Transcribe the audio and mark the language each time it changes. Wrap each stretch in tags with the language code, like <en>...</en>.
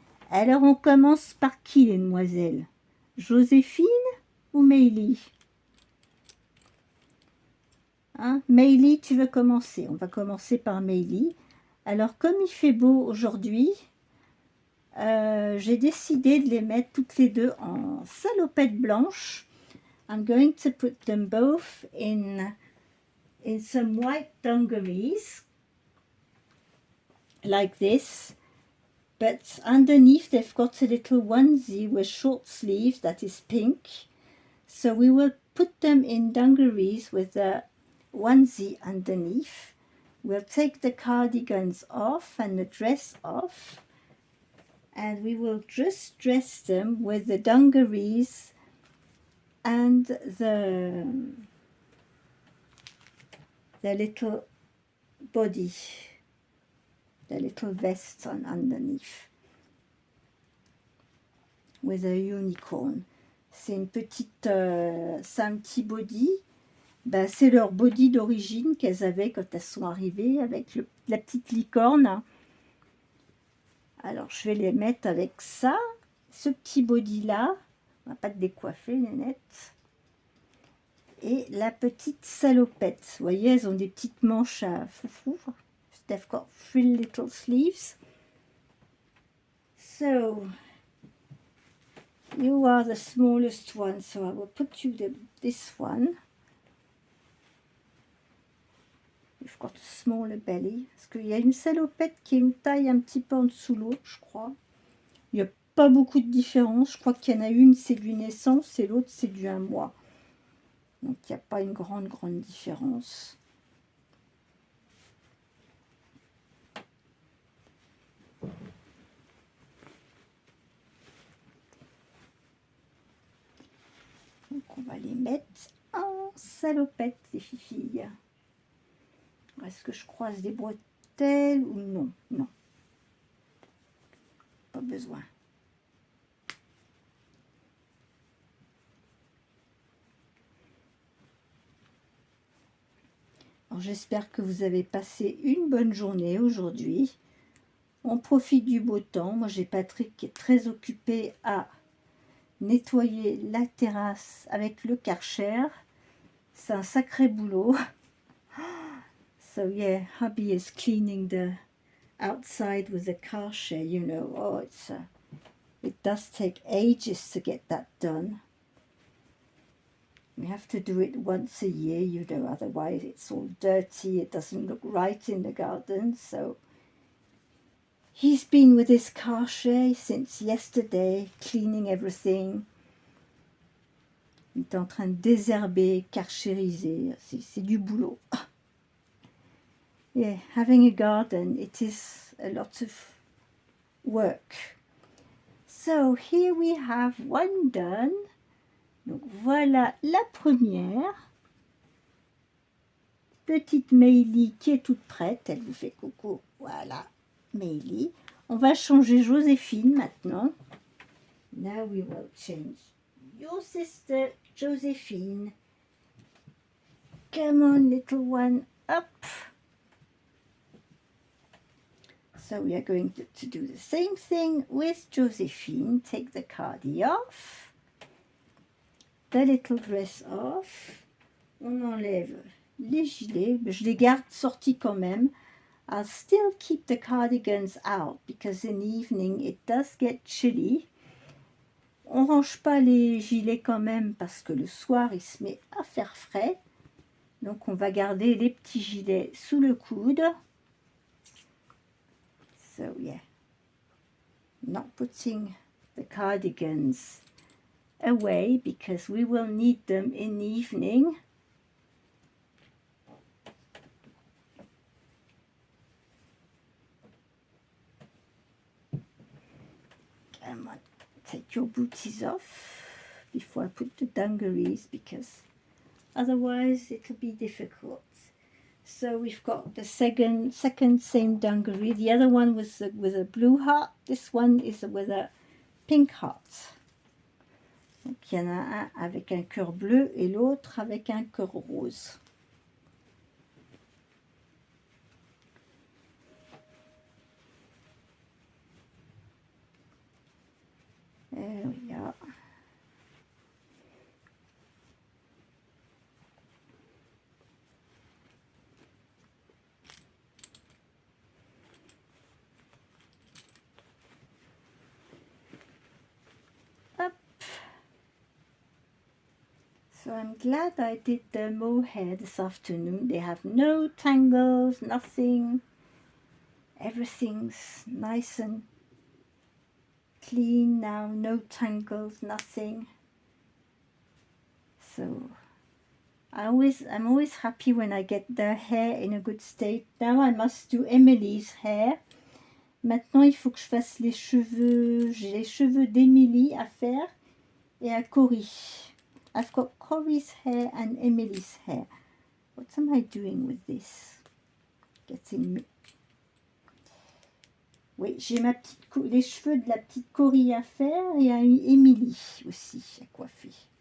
<fr>Alors on commence par qui, les demoiselles? Joséphine ou Meili? Hein, Meili, tu veux commencer? On va commencer par Meili. Alors comme il fait beau aujourd'hui, j'ai décidé de les mettre toutes les deux en salopettes blanches.</fr> <en>I'm going to put them both in some white dungarees, like this. But underneath they've got a little onesie with short sleeves that is pink. So we will put them in dungarees with a onesie underneath. We'll take the cardigans off and the dress off. And we will just dress them with the dungarees and the little body, the little vest on underneath, with a unicorn.</en> <fr>C'est une petite, c'est un petit body. Ben, c'est leur body d'origine qu'elles avaient quand elles sont arrivées avec la petite licorne. Alors je vais les mettre avec ça, ce petit body là. On va pas te décoiffer, Nénette. Et la petite salopette. Vous voyez, elles ont des petites manches à foufou.</fr> <en>They've got 3 little sleeves. So, you are the smallest one, so I will put you this one. You've got a smaller belly.</en> <fr>Parce qu'il y a une salopette qui est une taille un petit peu en dessous de l'autre, je crois. Il n'y a pas beaucoup de différence. Je crois qu'il y en a une, c'est du naissance, et l'autre, c'est du 1 mois. Donc, il n'y a pas une grande différence. Donc, on va les mettre en salopette, les filles. Est-ce que je croise des bretelles ou non? Non. Pas besoin. J'espère que vous avez passé une bonne journée aujourd'hui. On profite du beau temps. Moi, j'ai Patrick qui est très occupé à nettoyer la terrasse avec le Karcher. C'est un sacré boulot.</fr> <en>So yeah, hubby is cleaning the outside with the Karcher, you know. Oh, it does take ages to get that done. We have to do it once a year, you know, otherwise it's all dirty, it doesn't look right in the garden. So he's been with his Karcher since yesterday, cleaning everything.</en> <fr>Il est en train de désherber, karchériser, c'est du boulot.</fr> <en>Yeah, having a garden, it is a lot of work. So here we have one done.</en> <fr>Donc voilà la première. Petite Meili qui est toute prête. Elle vous fait coucou. Voilà, Meili. On va changer Joséphine maintenant.</fr> <en>Now we will change your sister Joséphine. Come on, little one, up. So we are going to do the same thing with Joséphine. Take the cardi off. The little dress off.</en> <fr>On enlève les gilets. Je les garde sortis quand même.</fr> <en>I'll still keep the cardigans out because in the evening it does get chilly.</en> <fr>On range pas les gilets quand même parce que le soir il se met à faire frais. Donc on va garder les petits gilets sous le coude.</fr> <en>So yeah, not putting the cardigans away because we will need them in the evening. Come on, take your booties off before I put the dungarees because otherwise it'll be difficult. So we've got the second same dungaree. The other one was with a blue heart. This one is with a pink heart.</en> <fr>Donc il y en a un avec un cœur bleu et l'autre avec un cœur rose.</fr> <en>There we are. Up. So I'm glad I did the mohair this afternoon. They have no tangles, nothing. Everything's nice and clean now, no tangles, nothing. So I'm always happy when I get their hair in a good state. Now I must do Emily's hair.</en> <fr>Maintenant il faut que je fasse les cheveux. J'ai les cheveux d'Emily à faire et à Cory.</fr> <en>I've got Cory's hair and Emily's hair. What am I doing with this? Getting...</en> <fr>Oui, j'ai les cheveux de la petite Cory à faire et à Emily aussi à coiffer.</fr>